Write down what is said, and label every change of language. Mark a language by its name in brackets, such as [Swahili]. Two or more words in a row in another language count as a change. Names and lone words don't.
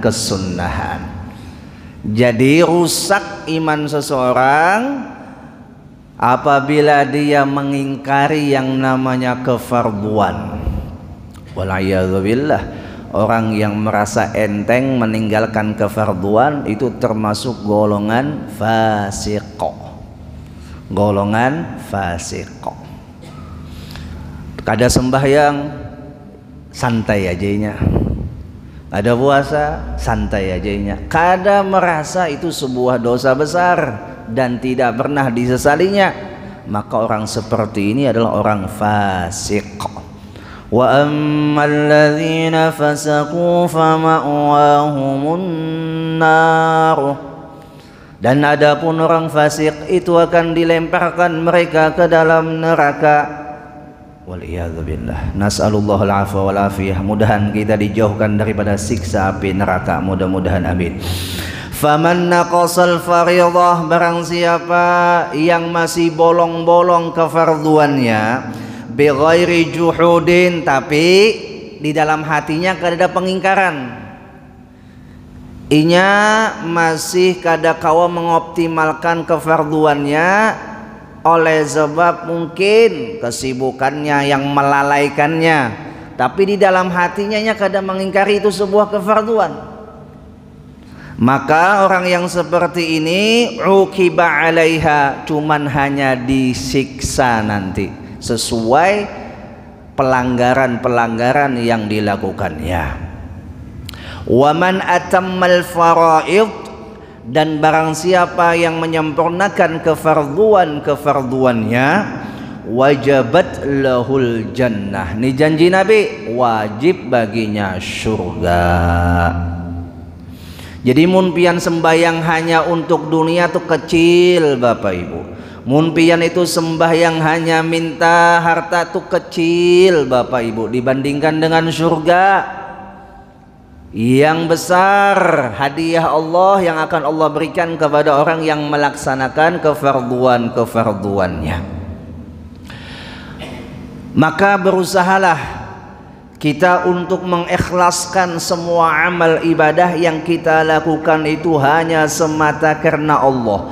[Indonesian] Jadi rusak iman seseorang apabila dia mengingkari yang namanya kefarduan. Wal'iyadzubillah, orang yang merasa enteng meninggalkan kefarduan itu termasuk golongan fasiqo. Golongan fasiqo. [Banjar] Kada sembahyang santai ajanya, ada puasa santai ajanya, [Indonesian] kada merasa itu sebuah dosa besar dan tidak pernah disesalinya, maka orang seperti ini adalah orang fasik. [Arabic] Wa ammal ladzina fasaqu fama'wahumun nar, [Indonesian] dan adapun orang fasik itu akan dilemparkan mereka ke dalam neraka. [Arabic] Waliyadzubillah. Nas'alullah al-afwa wal afiyah. [Indonesian] Mudahan kita dijauhkan daripada siksa api neraka, mudah-mudahan, amin. [Arabic] Faman naqasal fariḍah, [Indonesian] barang siapa yang masih bolong-bolong kefarduannya, [Arabic] bighairi juhudin, [Indonesian] tapi di dalam hatinya kada ada pengingkaran, [Banjar] inya masih kada kawa [Indonesian] mengoptimalkan kefarduannya oleh sebab mungkin kesibukannya yang melalaikannya, tapi di dalam hatinya nya kada mengingkari itu sebuah kefarduan, maka orang yang seperti ini [Arabic] uqiba alaiha, [Indonesian] cuman hanya disiksa nanti sesuai pelanggaran-pelanggaran yang dilakukannya. [Arabic] Wa man atammal faraid, [Indonesian] dan barang siapa yang menyempurnakan kefarduannya, [Arabic] wajabat lahul jannah, [Indonesian] ini janji Nabi, wajib baginya surga. [Banjar] Jadi mun pian sembahyang hanya untuk dunia tuh kecil Bapak Ibu. Mun pian itu sembahyang hanya minta harta tuh kecil Bapak Ibu, dibandingkan dengan surga yang besar, hadiah Allah yang akan Allah berikan kepada orang yang melaksanakan kefarduannya. [Indonesian] Maka berusahalah kita untuk mengikhlaskan semua amal ibadah yang kita lakukan itu hanya semata karena Allah.